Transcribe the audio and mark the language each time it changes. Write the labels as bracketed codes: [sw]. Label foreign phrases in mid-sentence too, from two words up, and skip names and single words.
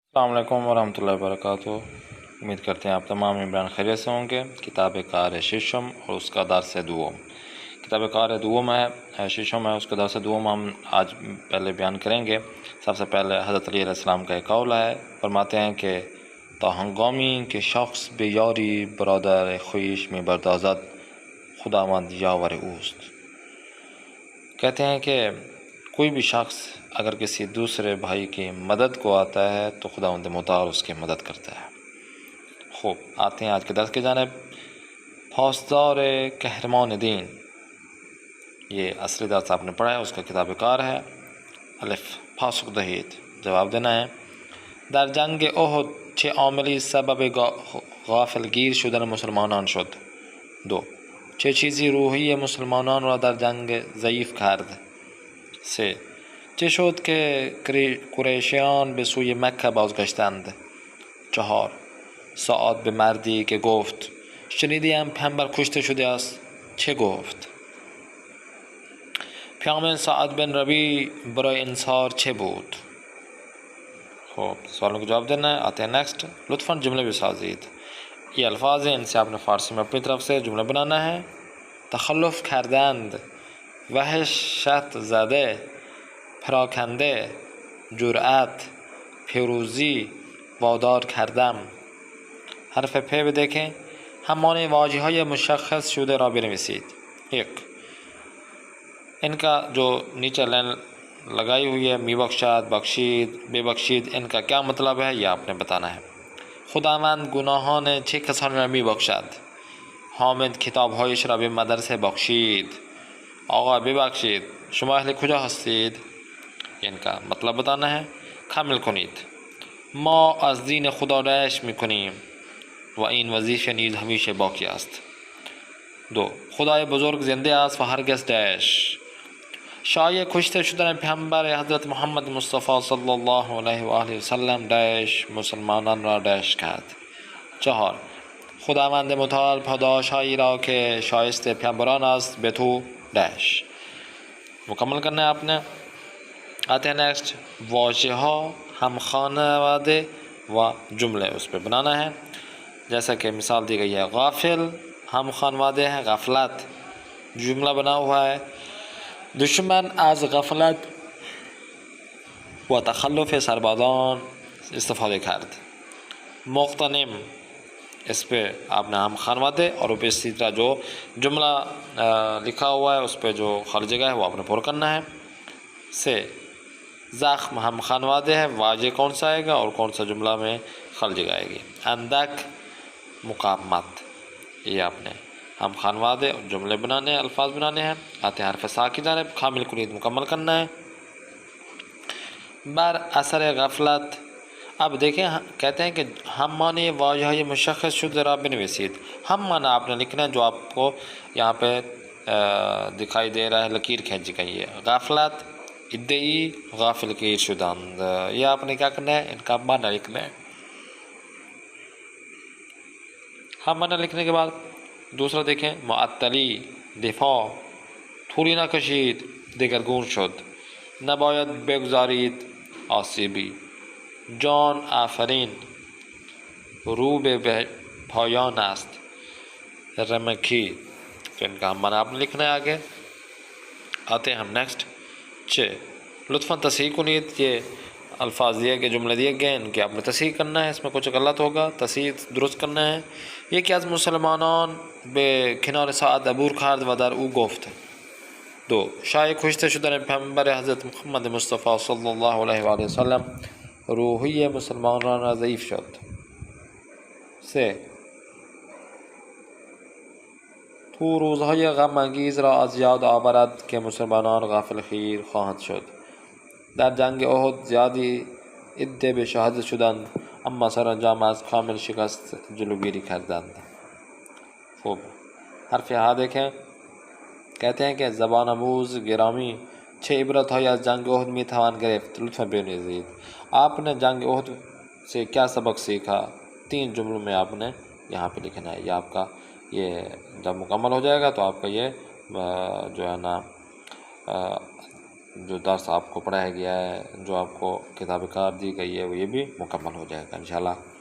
[ur] السلام علیکم ورحمۃ اللہ وبرکاتہ۔ امید کرتے ہیں آپ تمام عمران خیریت سے ہوں گے۔ کتاب کار ششم اور اس کا درس دوم، کتاب کار دوم ہے، ششم ہے، اس کا درس دوم ہم آج پہلے بیان کریں گے۔ سب سے پہلے حضرت علی علیہ السلام کا ایک قول ہے، فرماتے ہیں کہ [fa] تا ہنگامی کہ شخص بے یاری برادر خویش میں بردازد خداوند یاور اوست۔ [ur] کہتے ہیں کہ کوئی بھی شخص اگر کسی دوسرے بھائی کی مدد کو آتا ہے تو خداوند متعال اس کی مدد کرتا ہے۔ خوب، آتے ہیں آج کے درس کی جانب۔ فوجدار قہرمان دین، یہ اصلی درس آپ نے پڑھا ہے، اس کا کتاب کار ہے۔ الف [fa] فاسق دہید، [ur] جواب دینا ہے۔ [fa] در جنگ احد چه عاملی سبب غافل گیر شدن مسلمانان شد؟ 2. چه چیزی روحی مسلمانان را در جنگ ضعیف کرد؟ 3. چه شد که قریشیان به سوی مکه بازگشتند؟ 4. سعد به مردی که گفت شنیدیم پیامبر کشته شده است چه گفت؟ پیام سعد بن ربی برای انصار چه بود؟ [ur] خب سوالوں کا جواب دینا ہے۔ آتے ہیں نیکسٹ۔ لطفاً جملے بھی سازید، یہ الفاظ ہیں، ان سے آپ نے فارسی میں اپنی طرف سے جملہ بنانا ہے۔ [fa] تخلف کردند، وحشت زده، پراکنده، جرأت، پیروزی، وادار کردم۔ [ur] حرف پ بھی دیکھیں، [fa] ہم معنی واژه های مشخص شده را بنویسید۔ 1. [ur] ان کا جو نیچے لائن لگائی ہوئی ہے، [fa] می بخشاد، بخشید، بے بخشید، [ur] ان کا کیا مطلب ہے یہ آپ نے بتانا ہے۔ [fa] خداوند گناهان چه کسانی را می بخشد؟ حامد کتابهایش را به مدرسه بخشید۔ آقا ببخشید، شما اهل کجا هستید؟ [ur] ان کا مطلب بتانا ہے۔ [fa] کامل کنید، ما از دین خدا رشک میکنیم و این وظیفه نیز همیشه باقی است۔ 2. خدای بزرگ زنده است و هرگز دش. شایع کشته شدن پیامبر حضرت محمد مصطفی صلی الله علیه و آله و سلم دش مسلمانان را دش کرد۔ 4. خداوند متعال پاداشهایی را که شایسته پیامبران است به تو دش۔ [ur] مکمل کرنا ہے آپ نے۔ آتے ہیں نیکسٹ۔ [fa] واژه ها ہم خانواده [ur] و جملے اس پہ بنانا ہے، جیسا کہ مثال دی گئی ہے۔ غافل [fa] ہم خانواده [ur] ہے، غفلت جملہ بنا ہوا ہے۔ [fa] دشمن از غفلت و تخلف سربازان استفاده کرد۔ مغتنم، [ur] اس پہ آپ نے [fa] ہم خانواده [ur] اور اوپر اسی طرح جو جملہ لکھا ہوا ہے اس پہ جو خالی جگہ ہے وہ آپ نے پر کرنا ہے۔ سے زخم [fa] ہم خانواده [ur] ہے، واجہ کون سا آئے گا اور کون سا جملہ میں خالی جگہ آئے گی؟ [fa] اندک مقامت، [ur] یہ آپ نے [fa] ہم خانواده [ur] اور جملے بنانے ہیں، الفاظ بنانے ہیں۔ آتے ہیں حرف سا کی جانب، [fa] کامل کنید [ur] مکمل کرنا ہے۔ [fa] بر اثر غفلت، [ur] اب دیکھیں کہتے ہیں کہ [fa] ہم معنی واژه مشخص شده را بنویسید۔ [ur] ہم معنی آپ نے لکھنا ہے جو آپ کو یہاں پہ دکھائی دے رہا ہے، لکیر کھینچ گئی ہے۔ [fa] غفلت ادعی غافل گیر شدند، [ur] یہ آپ نے کیا کرنا ہے؟ ان کا معنی لکھنا ہے۔ ہم معنی لکھنے کے بعد دوسرا دیکھیں، [fa] معطلی دفاع، طولی نکشید دگرگون شد، نباید بگذارید آسیبی، جان آفرین، رو به پایان است، رمکی، [ur] تو ان کا ہم معنی آپ نے لکھنا ہے آگے۔ آتے ہیں ہم نیکسٹ۔ [fa] لطفاً تصحیح کنید، [ur] یہ الفاظ دیے گئے، جملے دیے گئے، ان کی آپ نے تصحیح کرنا ہے، اس میں کچھ غلط ہوگا تصحیح درست کرنا ہے۔ [fa] یہ کہ از مسلمانان به کنار سعد عبور کرد و در او گفت۔ 2. شایع کشته شدن پیامبر حضرت محمد مصطفی صلی الله علیه و آله و سلم روحی مسلمانان را ضعیف شد۔ 3. تو روزهای غم انگیز را از یاد آورد که مسلمانان غافل خیر خواهند شد. در جنگ احد زیادی عده به شهادت شدند اما سرانجام از کامل شکست جلوگیری کردند۔ [ur] خوب، حرف ها دیکھیں، کہتے ہیں کہ [fa] زبان آموز گرامی چه عبرت های از جنگ احد می توان گرفت؟ لطفاً بنویسید، [ur] آپ نے جنگ احد سے کیا سبق سیکھا؟ 3 جملوں میں آپ نے یہاں پہ لکھنا ہے۔ یہ آپ کا یہ جب مکمل ہو جائے گا تو آپ کا یہ جو ہے نا جو درس آپ کو پڑھایا گیا ہے، جو آپ کو کتاب کار دی گئی ہے، وہ یہ بھی مکمل ہو جائے گا انشاءاللہ۔